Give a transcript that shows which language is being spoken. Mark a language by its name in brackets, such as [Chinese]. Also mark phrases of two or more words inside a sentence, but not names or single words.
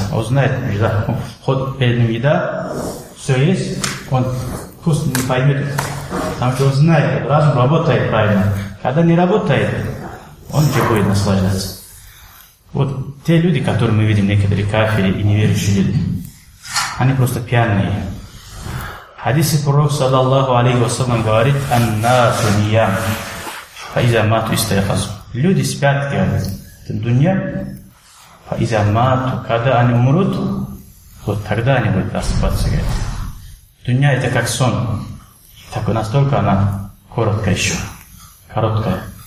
[Russian] Он знает, что вход перед ним еда, все есть, он вкус не поймет, потому что он знает, разум работает правильно. Когда не работает, он же будет наслаждаться. Вот те люди, которые мы видим, некоторые кафири и неверующие люди, они просто пьяные. В хадисе пророк, [Arabic] صلى الله عليه وسلم, говорит: «الناس نيام فإذا ماتوا استيقظوا». [Russian] Люди спят, говорит, в дуня, [Arabic] فإذا ماتوا, [Russian] когда они умрут, вот тогда они будут просыпаться, говорит. Дуня это как сон, так настолько она короткая еще, короткая.